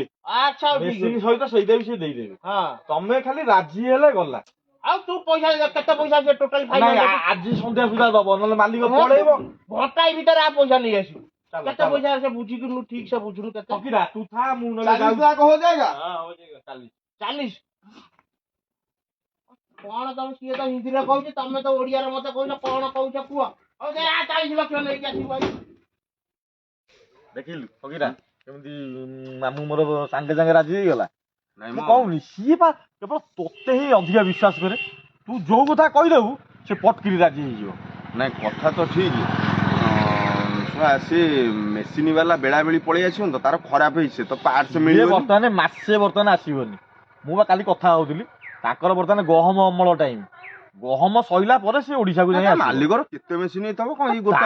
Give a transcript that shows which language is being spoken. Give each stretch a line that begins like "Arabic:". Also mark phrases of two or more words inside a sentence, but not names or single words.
Odia: ଆଚ୍ଛା ହଉ ଠିକ ମେସିନ ଅଛି। ସହିତ ସେଇଟା ବି ସିଏ ଦେଇଦେବେ। ହଁ ତମେ ଖାଲି ରାଜି ହେଲେ ଗଲା। ଆଉ ତୁ ପଇସା କେତେ ପଇସା ସେ ଟୋଟାଲ ନାଇଁ ଫାଇନାଲ ଆଜି ସନ୍ଧ୍ୟା ସୁଦ୍ଧା ଦବ ନହେଲେ ମାଲିକ ପଳେଇବ। ଘଣ୍ଟାଏ ଭିତରେ ଆ ପଇସା ନେଇ ଆସିବୁ। ଚାଲ, କେତେ ଚାଲ। ପଇସା ସେ ବୁଝିକି ଠିକ ସେ ବୁଝୁନୁ କେତେ ଫକୀରା ତୁ ଥା ମୁଁ ନହେଲେ 40 ଯାଉଛି।
Hindi: लाख हो जाएगा।
Odia: ହଁ ହଉ ଯାଏଗା, 40। 40 କଣ ତମେ ସିଏ ତ ହିନ୍ଦୀରେ କହୁଛି ତମେ ତ ଓଡିଆରେ ମତେ କହୁଛ କଣ କହୁଛ କୁହ। ହଉ ସେ 40 ଲକ୍ଷ ନେଇକି ଆସିବୁ ଭାଇ। ଦେଖିଲୁ ଫକୀରା କେମିତି ମାମୁଁ ମୋର ସାଙ୍ଗେ ସାଙ୍ଗେ ରାଜି ହେଇଗଲା।
Hindi: नहीं
Odia: ମୁଁ मो କହୁନି ସିଏ ବା କେବଳ ତୋତେ ହିଁ ଅଧିକା ବିଶ୍ୱାସ କରେ। ତୁ ଯୋଉ କଥା କହିଦେବୁ ସେ ପଟକିରି ରାଜି ହେଇଯିବ। नहीं କଥା ତ ଠିକ ଶୁଣା ସେ ମେସିନ୍ ବାଲା ବେଳା ବେଳି ପଳେଇ ଆସିବ ତ ତାର ଖରାପ ହେଇଛି ତ ପାର୍ଟସ ଇଏ ମିଳିବ ବର୍ତ୍ତମାନ ମାସେ ବର୍ତ୍ତମାନ ଆସିବନି। ମୁଁ ବା କାଲି କଥା ହଉଥିଲି ତାଙ୍କର ବର୍ତ୍ତମାନ ଗହମ ଅମଳ ଟାଇମ। ଗହମ ସଇଲା ପରେ ସେ ଓଡିଶାକୁ ଯାଇ ଆସିବ। ମାଲିକର କେତେ ମେସିନ୍ ହେଇଥିବ କଣ ଏଇ ଗୋଟା